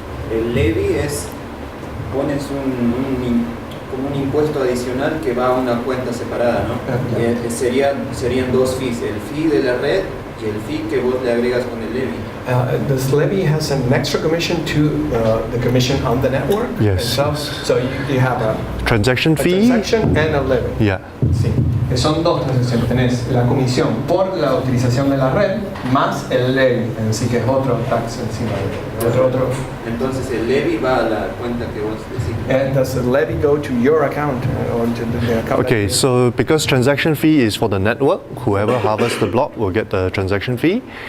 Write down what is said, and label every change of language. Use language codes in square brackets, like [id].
[es] El levy es, pones como un impuesto adicional que va a una cuenta separada, ¿no? Serían dos fees, el fee de la red y el fee que vos le agregas con el levy. [en] This levy has an extra commission to the commission on the network. Yes. So you have a transaction fee transaction and a levy. Yeah. [es] Sí. Son dos transacciones. Tenés la comisión por la utilización de la red más el levy en sí, que es otro tax encima de otro. Entonces el levy va a la cuenta que vos decís. [en] And does the levy go to your account or to the account? Okay, so because transaction fee is for the network, whoever harvests the block will get the transaction fee.